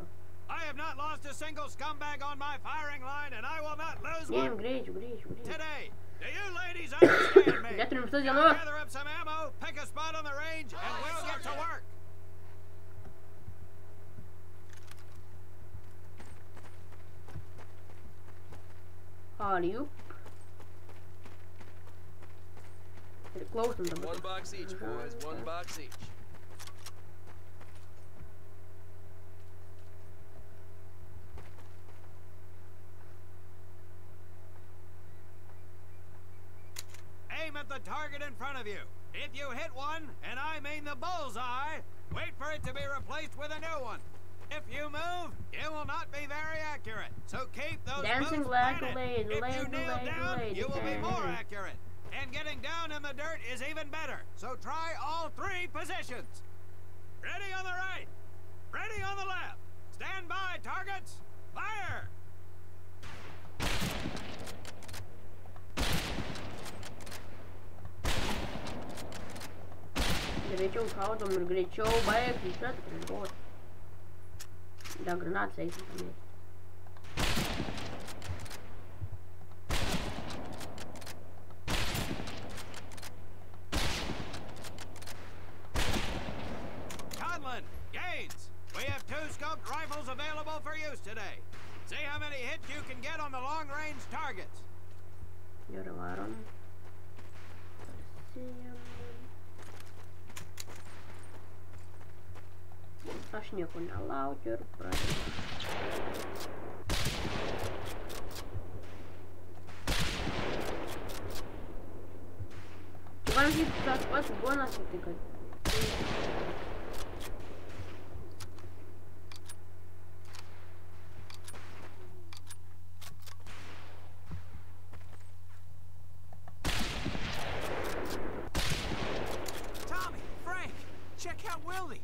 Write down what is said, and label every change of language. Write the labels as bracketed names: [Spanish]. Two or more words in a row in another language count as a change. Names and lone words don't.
[English] I have not lost a single scumbag on my firing line, and I will not lose one [Lithuanian] Greičiu. [English] today. Do you ladies understand me? [Lithuanian] Neturim visas [English] You'll [Lithuanian] dienos. [English] gather up some ammo, pick a spot on the range, and we'll get to work. Alley-oop. [Lithuanian] Klausom dabar. [English] 1 box each, boys. 1 box each. Aim at the target in front of you. If you hit one, and I mean the bullseye, wait for it to be replaced with a new one. If you move, it will not be very accurate. So keep those Dancing moves like a planted. lady, If you lady, nail lady, down, lady, you will be more lady. accurate. And getting down in the dirt is even better. So try all 3 positions. Ready on the right. Ready on the left. Stand by, targets. Fire! [Lithuanian] Greičiau šaudom ir greičiau baigti šitą treniruotę. Dar granatas eisim pamėti. [English] Conlon, Gaines, we have 2 scoped rifles available for use today. See how many hits you can get on the long-range targets. [Lithuanian] Gerai varom. Aš nieko nelaukiu ir pradėjau. Man kaip tas pats būnas, tai kad... [English] Tommy, Frank, check out Willie.